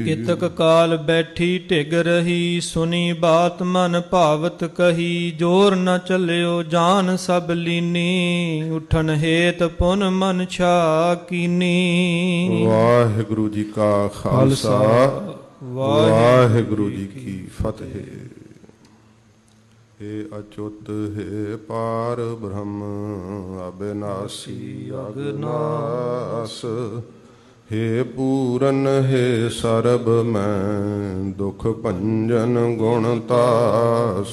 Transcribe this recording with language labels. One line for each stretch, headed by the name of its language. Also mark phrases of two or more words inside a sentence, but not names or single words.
Punjabi: ਇਤਕ ਕਾਲ ਬੈਠੀ ਢਿਗ ਰਹੀ, ਸੁਣੀ ਬਾਤ ਮਨ ਭਾਵਤ ਕਹੀ। ਜੋਰ ਨ ਚੱਲਿਓ ਜਾਨ ਸਭ ਲੀਨੀ, ਉਠਨ ਹੇਤ ਪੁਨ ਮਨ ਛਾ ਕੀਨੀ। ਵਾਹਿਗੁਰੂ ਜੀ ਕਾ ਖਾਲਸਾ, ਵਾਹਿਗੁਰੂ ਜੀ ਕੀ ਫਤਿਹ। ਹੇ ਅਚੁਤ ਹੇ ਪਾਰ ਬ੍ਰਹਮ, ਅਬਿਨਾਸੀ ਅਬਿਨਾਸ। ਹੇ ਪੂਰਨ ਹੇ ਸਰਬ ਮੈ, ਦੁਖ ਭੰਜਨ ਗੁਣਤਾਸ।